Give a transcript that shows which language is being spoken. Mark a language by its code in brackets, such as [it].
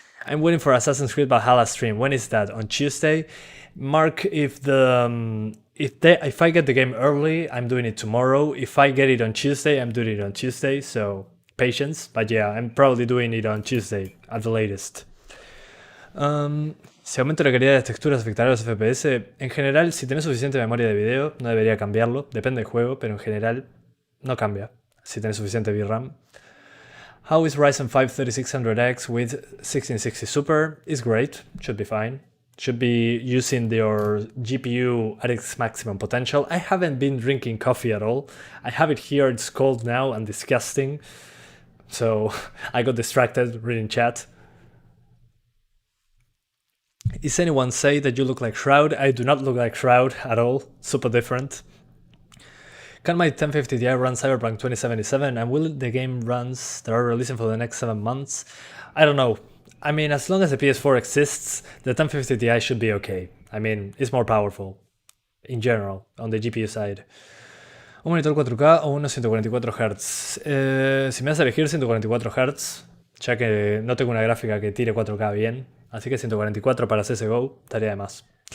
[en] I'm waiting for Assassin's Creed Valhalla stream. When is that? On Tuesday? Mark, if I get the game early, I'm doing it tomorrow. If I get it on Tuesday, I'm doing it on Tuesday. So patience. But yeah, I'm probably doing it on Tuesday at the latest. [es] Si aumento la calidad de las texturas afectará a los FPS. En general, si tenés suficiente memoria de video, no debería cambiarlo. Depende del juego, pero en general no cambia si tenés suficiente VRAM. [en] How is Ryzen 5 3600X with 1660 Super? It's great, should be fine. Should be using your GPU at its maximum potential. I haven't been drinking coffee at all. I have it here, it's cold now and disgusting. So I got distracted reading chat. Is anyone say that you look like Shroud? I do not look like Shroud at all. Super different. Can my 1050 Ti run Cyberpunk 2077? And will the game runs that are releasing for the next 7 months? I don't know. I mean, as long as the PS4 exists, the 1050 Ti should be okay. I mean, it's more powerful in general on the GPU side. [es] ¿Un monitor 4K o unos 144 Hz? Si me vas a elegir 144 Hz, ya que no tengo una gráfica que tire 4K bien, así que 144 para CSGO estaría de más.